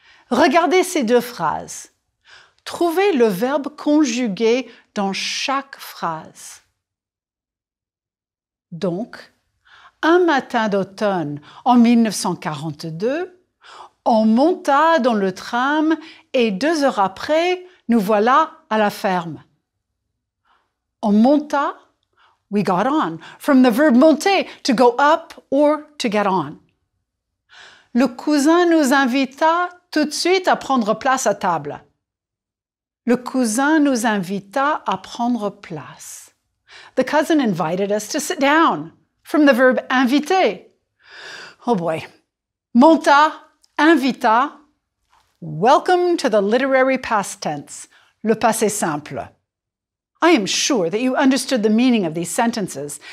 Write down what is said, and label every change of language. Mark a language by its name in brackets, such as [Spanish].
[French] Regardez ces deux phrases. Trouvez le verbe conjugué dans chaque phrase. Donc, un matin d'automne en 1942, on monta dans le tram et 2 heures après, nous voilà à la ferme. On monta, [English] we got on, from the verb monter, to go up or to get on. [French] Le cousin nous invita tout de suite à prendre place à table. Le cousin nous invita à prendre place. [English] The cousin invited us to sit down, from the verb inviter. Oh boy. Monta, invita. Welcome to the literary past tense, le passé simple. I am sure that you understood the meaning of these sentences.